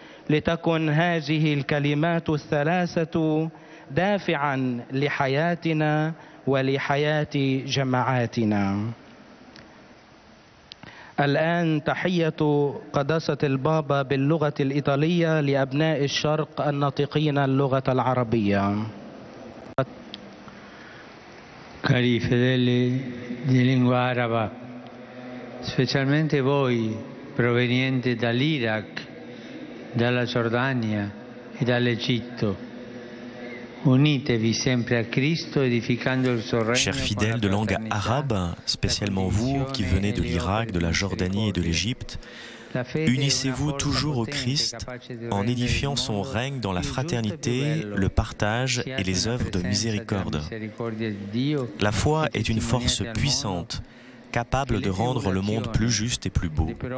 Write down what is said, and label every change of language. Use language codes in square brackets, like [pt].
[ar] لتكن هذه الكلمات الثلاثة دافعا لحياتنا ولحياة جماعاتنا. الآن تحية قداسة البابا باللغة الإيطالية لأبناء الشرق الناطقين اللغة العربية. [it] Cari fedeli di lingua araba, specialmente voi provenienti dall'Iraq, dalla Giordania e dall'Egitto, unitevi sempre a Cristo edificando il suo regno. [fr] Chers fidèles de langue arabe, spécialement vous qui venez de l'Irak, de la Jordanie et de l'Égypte, unissez-vous toujours au Christ en édifiant son règne dans la fraternité, le partage et les œuvres de miséricorde. La foi est une force puissante, capable de rendre le monde plus juste et plus beau.